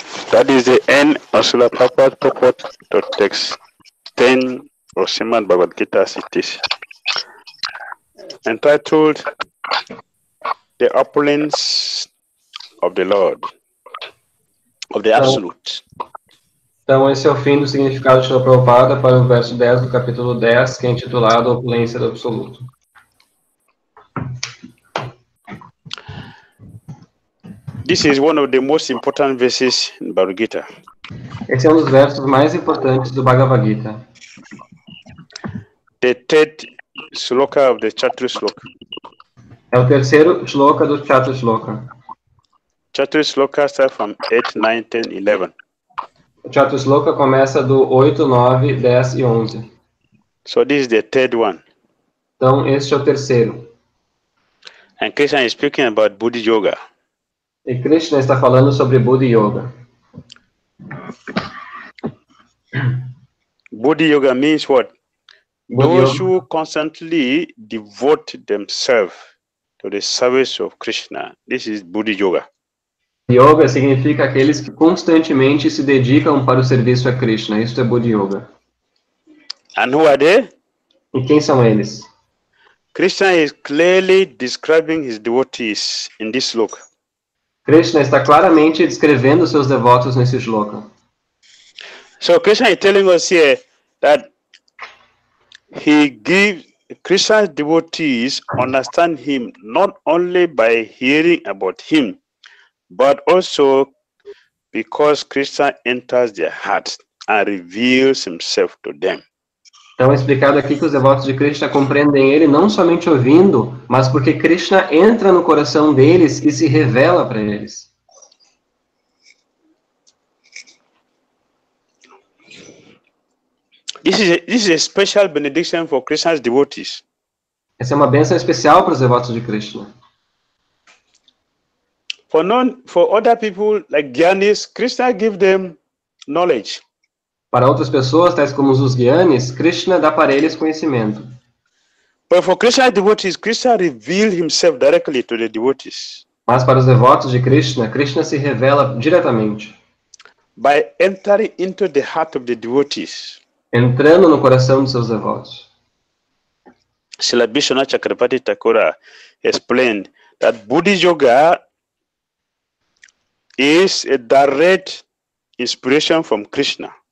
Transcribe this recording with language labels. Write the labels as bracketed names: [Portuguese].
[English] That is the end of Srila Prabhupada's purport to text 10 of Srimad Bhagavad Gita as it is, entitled The Opulence of the Lord, of the Absolute. [Portuguese] Então, esse é o fim do significado de Srila Prabhupada para o verso 10 do capítulo 10, que é intitulado A Opulência do Absoluto. [English] This is one of the most important verses in Bhagavad Gita. [Portuguese] Esse é um dos versos mais importantes do Bhagavad Gita. [English] The third sloka of the Chatru Sloka. [Portuguese] É o terceiro shloka do Chatru Sloka. [English] Chatru Sloka starts from 8, 9, 10, 11. [Portuguese] O Chatru Sloka começa do 8, 9, 10 e 11. [English] So this is the third one. [Portuguese] Então, este é o terceiro. [English] And Krishna is speaking about Buddhi Yoga. [Portuguese] E Krishna está falando sobre Buddhi Yoga. [English] Buddhi Yoga means what? Those who constantly devote themselves to the service of Krishna. This is Buddhi Yoga. [Portuguese] Yoga significa aqueles que constantemente se dedicam para o serviço a Krishna. Isso é Buddhi Yoga. [English] And who are they? [Portuguese] E quem são eles? [English] Krishna is clearly describing his devotees in this sloka. [Portuguese] Krishna está claramente descrevendo seus devotos nesse shloka. [English] So Krishna is telling us here that he gives Krishna's devotees understand him not only by hearing about him, but also because Krishna enters their hearts and reveals himself to them. [Portuguese] Então é explicado aqui que os devotos de Krishna compreendem ele não somente ouvindo, mas porque Krishna entra no coração deles e se revela para eles. [English] This is a special benediction for Krishna's devotees. [Portuguese] Essa é uma bênção especial para os devotos de Krishna. [English] For other people like Gyanis, Krishna gives them knowledge. [Portuguese] Para outras pessoas, tais como os Gyanis, Krishna dá para eles conhecimento. [English] But for Krishna devotees, Krishna revealed himself directly to the devotees. [Portuguese] Mas para os devotos de Krishna, Krishna se revela diretamente, [English] By entering into the heart of the devotees. [Portuguese] entrando no coração de seus devotos. [English] Srila Vishwanath Chakrabarti Thakura explained that Buddha Yoga is a direct inspiration from Krishna.